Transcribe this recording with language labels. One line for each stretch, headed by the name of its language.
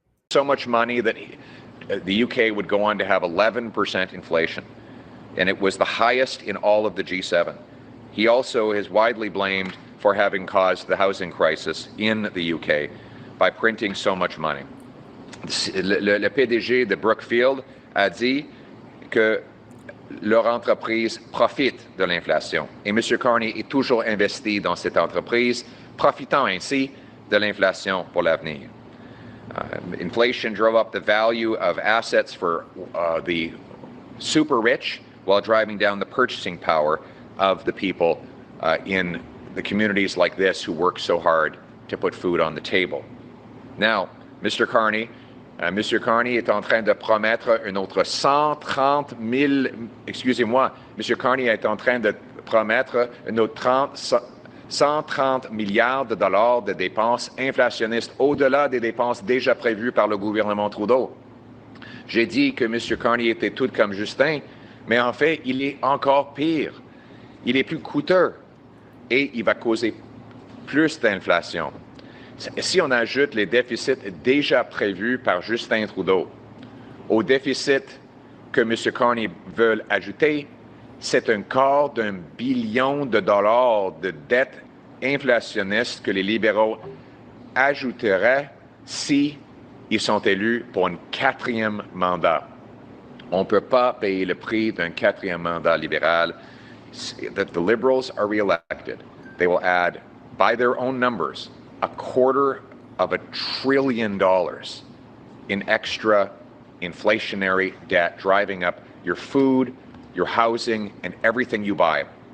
English: So much money that the UK would go on to have 11% inflation, and it was the highest in all of the G7. He also is widely blamed for having caused the housing crisis in the UK by printing so much money.
French: Le PDG de Brookfield a dit que leur entreprise profite de l'inflation. Et M. Carney est toujours investi dans cette entreprise, profitant ainsi de l'inflation pour l'avenir.
English: Inflation drove up the value of assets for the super rich while driving down the purchasing power of the people in the communities like this who work so hard to put food on the table. Now, Mr.
French: Carney est en train de promettre un autre 130 000, excusez-moi, M. Carney est en train de promettre un autre 130 milliards de dollars de dépenses inflationnistes au-delà des dépenses déjà prévues par le gouvernement Trudeau. J'ai dit que M. Carney était tout comme Justin, mais en fait, il est encore pire. Il est plus coûteux et il va causer plus d'inflation. Si on ajoute les déficits déjà prévus par Justin Trudeau au déficit que M. Carney veut ajouter, c'est un quart d'un billion de dollars de dettes inflationniste que les libéraux ajouteraient si ils sont élus pour un 4e mandat. On ne peut pas payer le prix d'un 4e mandat libéral.
English: That the Liberals are reelected, they will add, by their own numbers, $250 billion in extra inflationary debt, driving up your food, your housing, and everything you buy.